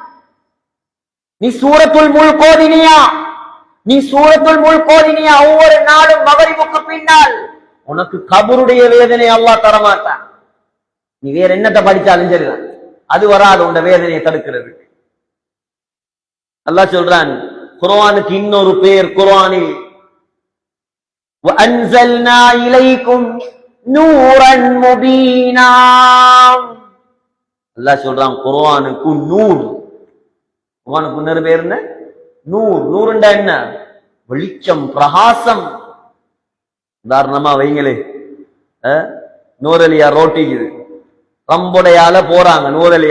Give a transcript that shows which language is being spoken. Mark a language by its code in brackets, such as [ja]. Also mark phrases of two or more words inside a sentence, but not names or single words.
[ta] நீ சூரத்துல் முல்க் ஓதினியா? நீ சூரத்துல் முல்க் ஓதினியா? ஒவ்வொரு நாளும் மகரிபுக்கு பின்னால் உனக்கு கபருடைய வேதனை அல்லாஹ் தரமாட்டான். நீ வேற என்னத்தை படிச்சாலும் சரிதான், அது வராது உண்ட வேதனையை தடுக்கிறது. அல்லாஹ் சொல்றான் குர்ஆனுக்கு இன்னொரு பேர் குர்ஆனில் [ar] وَأَنزَلْنَا إِلَيْكُمْ نُورًا مُبِينًا. [ta] அல்லாஹ் சொல்றான் குர்ஆனுக்கு நூர். குர்ஆனுக்கு இன்னொரு பேர் என்ன? நூர். நூறுண்டா என்ன? வெளிச்சம், பிரகாசம். உதாரணமா வைங்களே, நூரலியா ரோட்டிக்குது, ரம்புடையால போறாங்க நூரலியா.